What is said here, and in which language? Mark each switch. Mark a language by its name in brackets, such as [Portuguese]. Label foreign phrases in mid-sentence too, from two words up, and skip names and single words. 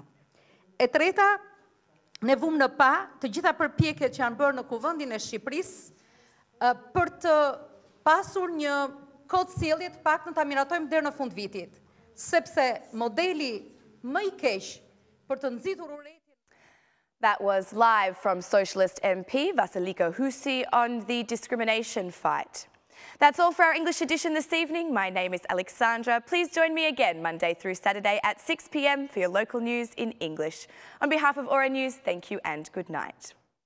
[Albanian] E treta, ne vum në pa të gjitha përpjekjet që janë bërë në Kuvendin e Shqipërisë për të pasur një kod sjellje të paktën ta miratojmë deri në fund vitit, sepse modeli më i keq për të nxitur urrëtitjen. [English] That was live from Socialist MP Vasilika Husi on the discrimination fight. That's all for our English edition this evening. My name is Alexandra. Please join me again Monday through Saturday at 6 p.m. for your local news in English. On behalf of Aura News, thank you and good night.